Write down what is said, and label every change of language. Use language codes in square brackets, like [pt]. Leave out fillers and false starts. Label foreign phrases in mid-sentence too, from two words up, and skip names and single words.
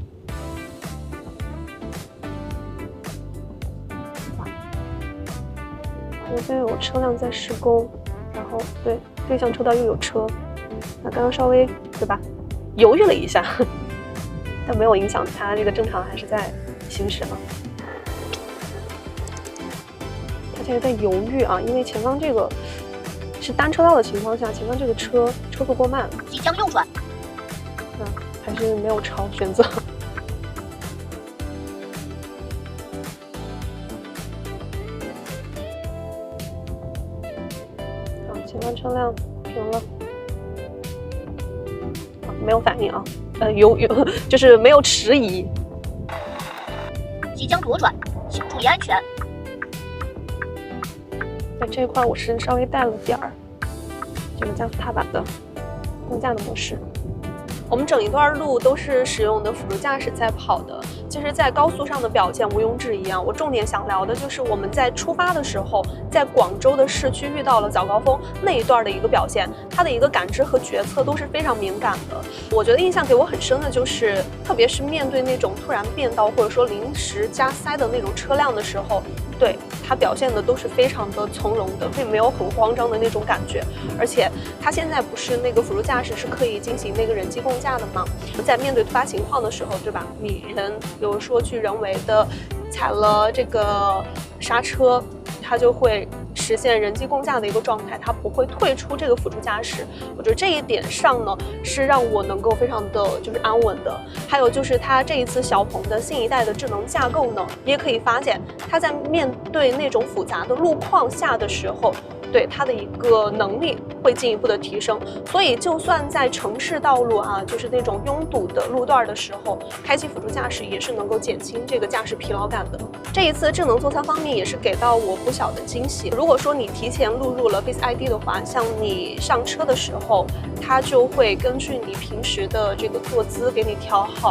[zh] 我现在有车輛在施工，然後对向車道又有車，那剛剛稍微對吧，猶豫了一下，但沒有影響它這個正常還是在行駛嘛。他現在在猶豫啊，因為前方這個是單車道的情況下，前方這個車速過慢，即將右轉。還是沒有超選擇。前方車輛停了，沒有反應啊，就是沒有遲疑。即將左轉，請注意安全。在這一塊我是稍微帶了點兒這個加速踏板的共駕的模式。我們整一段路都是使用的輔助駕駛在跑的，其實在高速上的表現毋庸置疑啊。我重點想聊的就是我們在出發的時候，在廣州的市區遇到了早高峰那一段的一個表現，它的一個感知和決策都是非常敏感的。我覺得印象給我很深的就是，特別是面對那種突然變道或者說臨時加塞的那種車輛的時候，對它表現的都是非常的從容的，並沒有很慌張的那種感覺。而且它現在不是那個輔助駕駛是可以進行那個人機共駕的嗎？在面對突發情況的時候，對吧？你人比如說去人為的踩了這個剎車，它就會實現人機共駕的一個狀態，它不會退出這個輔助駕駛。我覺得這一點上呢，是讓我能夠非常的就是安穩的。還有就是它這一次小鵬的新一代的智能架構呢，也可以發現它在面對那種複雜的路況下的時候，對它的一個能力會進一步的提升。所以就算在城市道路啊，就是那種擁堵的路段的時候，開啟輔助駕駛也是能夠減輕這個駕駛疲勞感的。這一次智能座艙方面也是給到我不小的驚喜。如果說你提前錄入了 Face ID 的話，像你上車的時候，它就會根據你平時的這個坐姿給你調好。